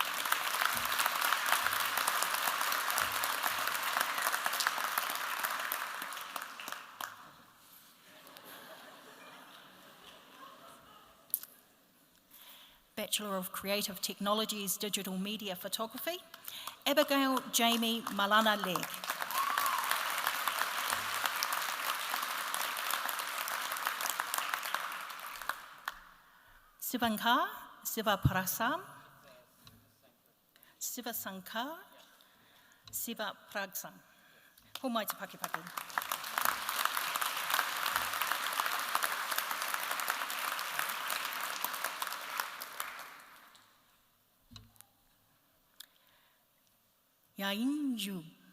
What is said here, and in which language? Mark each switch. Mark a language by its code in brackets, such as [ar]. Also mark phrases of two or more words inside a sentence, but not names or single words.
[en] Bachelor of Creative Technologies, Digital Media Photography, Abigail Jamie Malana Legg. Sivankar, Siva Prasam, Siva Sankar, Siva Pragsam. [mi] Homai Te Pakipaki. Yain Yu.